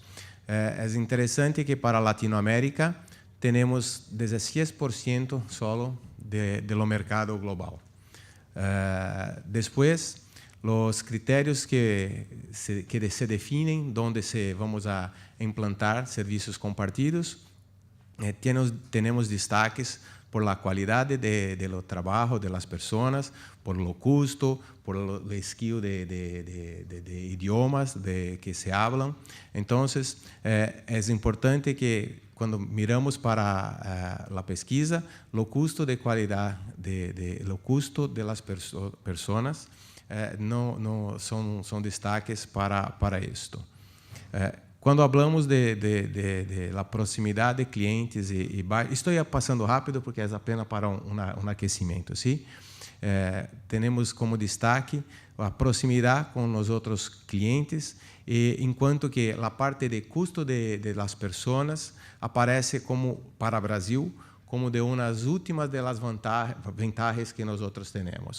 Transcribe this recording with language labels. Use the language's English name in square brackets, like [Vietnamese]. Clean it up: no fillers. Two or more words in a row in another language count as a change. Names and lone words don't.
[Portuguese] É interessante que para a Latinoamérica temos 16% solo do mercado global. Depois, os critérios que se definem onde vamos a implantar serviços compartidos, temos destaques [Spanish] por la [Portuguese] qualidade do trabalho [Spanish] de las personas, por lo [Portuguese] custo, por o skill de idiomas [Spanish] que se hablan. [Portuguese] Então, é importante que quando miramos para a pesquisa, o custo de qualidade, o custo [Spanish] de las personas [Portuguese] não são destaques para isto. Quando falamos [Spanish] de la [Portuguese] proximidade de clientes estou passando rápido porque é apenas para um aquecimento, sim? Temos como destaque a proximidade com os outros clientes, enquanto que a parte de custo [Spanish] de las [Portuguese] pessoas aparece como para o Brasil como de umas últimas [Spanish] de las [Portuguese] vantagens que nós outros temos.